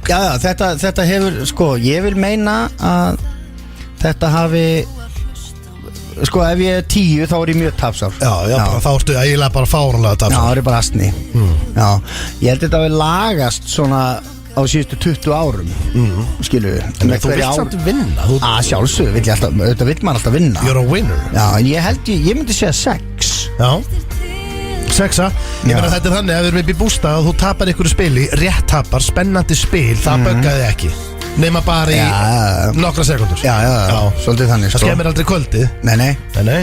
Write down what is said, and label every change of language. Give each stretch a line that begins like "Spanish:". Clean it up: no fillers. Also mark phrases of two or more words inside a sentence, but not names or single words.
Icelandic: Já, þetta hefur, sko, ég vil meina að þetta hafi, sko, ef ég er 10 þá er ég mjög tapsár. Já, bara, þá ertu eiginlega bara fáránlega Já, tapsár. það er bara astni. Já, ég held þetta hafi lagast svona á síðustu 20 árum, skilu við. Þú vilt samt vinna. Sjálfsög, þetta vill maður alltaf vinna.
English: You're a winner.
Icelandic: Já, en ég myndi segja 6. Já. 6. Ég meina þetta er þannig að við erum upp í bústað og þú tapar einhverju spili, rétt tapar, spennandi spil, það buggaði ekki. Nema bara í nokkra sekundur. Já, svolítið þannig, Það sko. skemmir aldrei kvöldið. Nei. Nei.